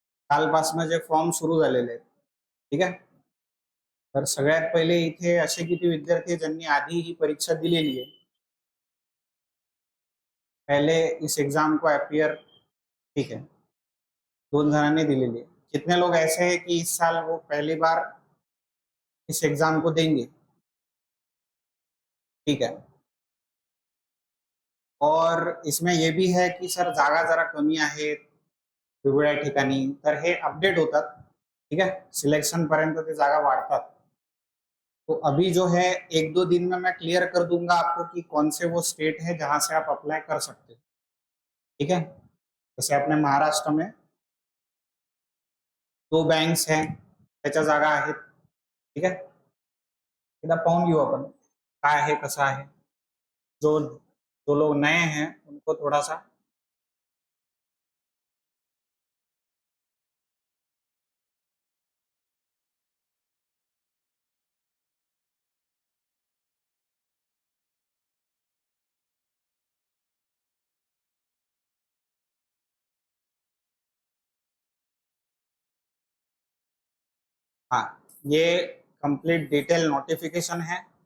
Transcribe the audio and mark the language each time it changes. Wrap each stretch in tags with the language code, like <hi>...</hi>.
<mr>कालपासून जे फॉर्म सुरू झालेले आहेत. ठीक आहे. तर सगळ्यात पहिले इथे असे किती विद्यार्थी ज्यांनी आधी ही परीक्षा दिलेली आहे,</mr> <hi>पहले इस एग्जाम को अपियर, ठीक है,</hi> <mr>2 जणांनी दिलेली आहे.</mr> <hi>कितने लोग ऐसे हैं कि इस साल वो पहली बार इस एग्जाम को देंगे? ठीक है. और इसमें ये भी है की सर</hi> <mr>जागा जरा कमी आहेत वेगवेगळ्या ठिकाणी, तर हे अपडेट होतात. ठीक है. सिलेक्शन पर्यंत ते जागा वाढतात.</mr> <hi>तो अभी जो है 1-2 दिन में मैं क्लियर कर दूंगा आपको कि कौन से वो स्टेट है जहां से आप अप्लाई कर सकते हो. ठीक है. जैसे अपने महाराष्ट्र में 2 बँक्स हैं,</hi> <mr>त्याच्या जागा आहेत. ठीक आहे. एकदा पाहून घेऊ आपण काय आहे कसं आहे.</mr> <hi>जो जो लोग नए हैं उनको थोड़ा सा हाँ, ये कंप्लीट डिटेल नोटिफिकेशन है.</hi>